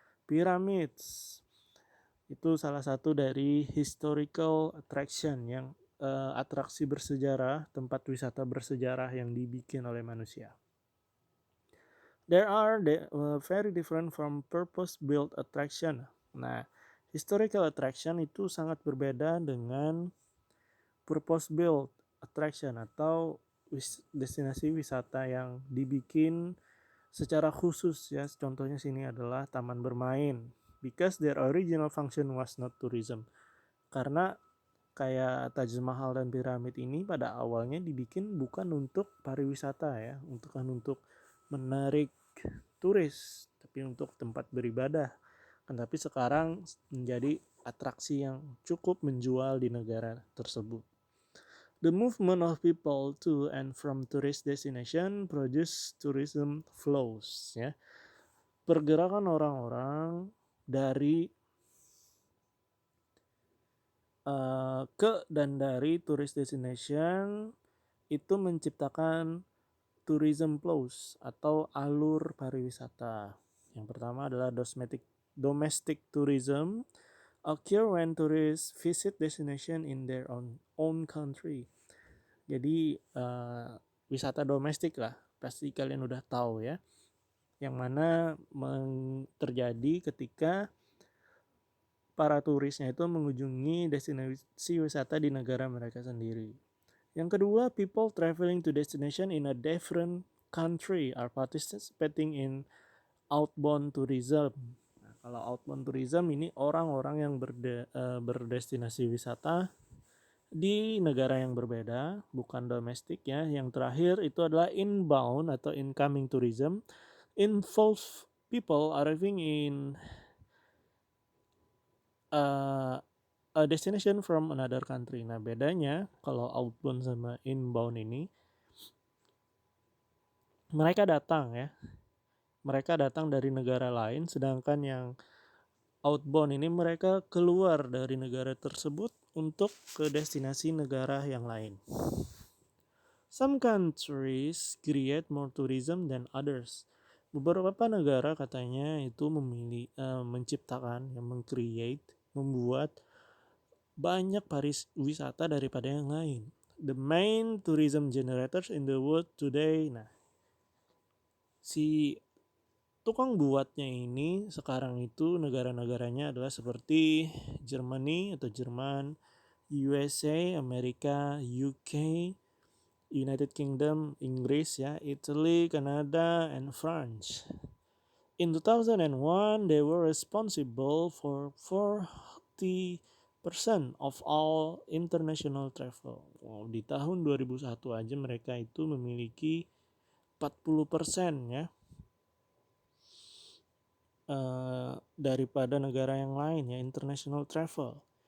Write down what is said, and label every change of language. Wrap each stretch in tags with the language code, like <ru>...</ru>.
<id>Pyramids itu salah satu dari historical attraction yang atraksi bersejarah, tempat wisata bersejarah yang dibikin oleh manusia.</id> <en>There are very different from purpose-built attraction.</en> <id>Nah, historical attraction itu sangat berbeda dengan purpose-built attraction atau destinasi wisata yang dibikin secara khusus ya. Contohnya sini adalah taman bermain.</id> <en>Because their original function was not tourism.</en> <id>Karena kayak Taj Mahal dan piramid ini pada awalnya dibikin bukan untuk pariwisata ya, bukan untuk menarik turis, tapi untuk tempat beribadah. Tapi sekarang menjadi atraksi yang cukup menjual di negara tersebut.</id> <en>The movement of people to and from tourist destination produce tourism flows, ya.</en> <id>Pergerakan orang-orang dari ke dan dari tourist destination itu menciptakan tourism flows atau alur pariwisata. Yang pertama adalah</id> <en>domestic tourism occur when tourists visit destination in their own country.</en> <id>Jadi wisata domestik lah, pasti kalian udah tahu ya, yang mana terjadi ketika para turisnya itu mengunjungi destinasi wisata di negara mereka sendiri. Yang kedua,</id> <en>people traveling to destination in a different country are participating in outbound tourism.</en> <id>Nah, kalau outbound tourism ini orang-orang yang berdestinasi wisata di negara yang berbeda, bukan domestik ya. Yang terakhir itu adalah</id> <en>inbound atau incoming tourism, involve people arriving in a destination from another country.</en> <id>Nah, bedanya kalau outbound sama inbound ini, mereka datang dari negara lain, sedangkan yang outbound ini mereka keluar dari negara tersebut untuk ke destinasi negara yang lain.</id> <en>Some countries create more tourism than others.</en> <id>Beberapa negara katanya itu menciptakan, membuat banyak pariwisata daripada yang lain.</id> <en>The main tourism generators in the world today.</en> <id>Nah, si tukang buatnya ini sekarang itu negara-negaranya adalah seperti Germany atau Jerman, USA, Amerika, UK, United Kingdom, Inggris ya, Italy, Canada, and France.</id> <en>In 2001, they were responsible for 40% of all international travel.</en> <id>Wow, di tahun 2001 aja mereka itu memiliki 40% ya daripada negara yang lain ya, international travel.</id>